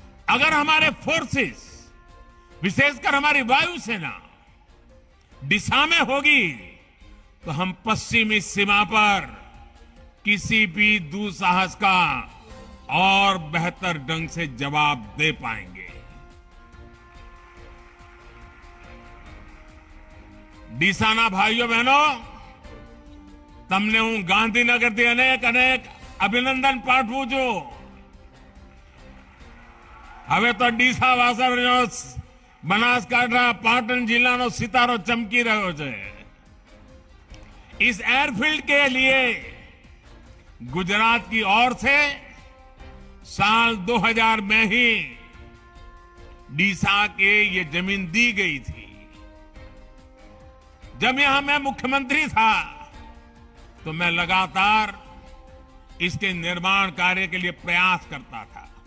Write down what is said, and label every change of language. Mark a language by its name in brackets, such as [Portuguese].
[Hindi] अगर हमारे फोर्सेस, विशेषकर हमारी वायुसेना डीसा में होगी तो हम पश्चिमी सीमा पर किसी भी दुस्साहस का और बेहतर ढंग से जवाब दे पाएंगे। [Gujarati] ડીસાના ભાઈઓ બહેનો, તમને હું ગાંધીનગરથી અનેક અનેક અભિનંદન પાઠવું છું। હવે તો ડીસા વાસણનો બનાસકાંઠા પાટણ જિલ્લાનો સિતારો ચમકી રહ્યો છે। [Hindi] इस एयरफील्ड के लिए गुजरात की ओर से साल 2000 में ही डीसा के ये जमीन दी गई थी। जब यहां मैं मुख्यमंत्री था तो मैं लगातार इसके निर्माण कार्य के लिए प्रयास करता था।